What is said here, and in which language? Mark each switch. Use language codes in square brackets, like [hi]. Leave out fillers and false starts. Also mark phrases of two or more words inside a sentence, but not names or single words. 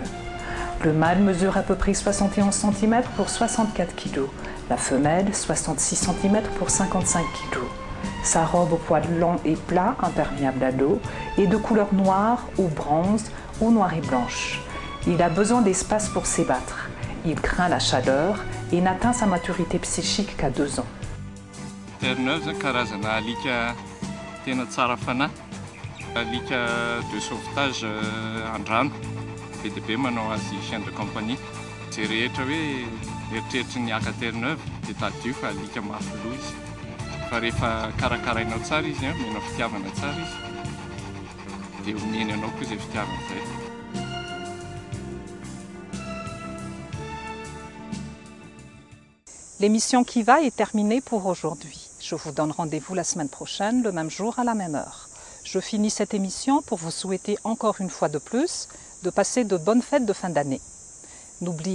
[fr] Le mâle mesure à peu près 71 cm pour 64 kg, la femelle 66 cm pour 55 kg. Sa robe au poil long et plat, imperméable à l'eau, est de couleur noire ou bronze ou noire et blanche. Il a besoin d'espace pour s'ébattre. Il craint la chaleur et n'atteint sa maturité psychique qu'à 2 ans. [mg] Terre-Neuve, karazana alika tena tsara fanahy, alika [fr] de sauvetage [mg] an-drano. Be dia be manao azy [fr] chien de compagnie. [mg] Zay rehetra hoe eritreritry ny aka Terre-Neuve dia tadio fa alika mafiloha izy. Fa rehefa karakarainao tsara izy, omenao fitiavana tsara izy, dia omeny anao koa izay fitiavana izay. [fr] L'émission Kiva est terminée pour aujourd'hui. Je vous donne rendez-vous la semaine prochaine, le même jour à la même heure. Je finis cette émission pour vous souhaiter encore une fois de plus de passer de bonnes fêtes de fin d'année.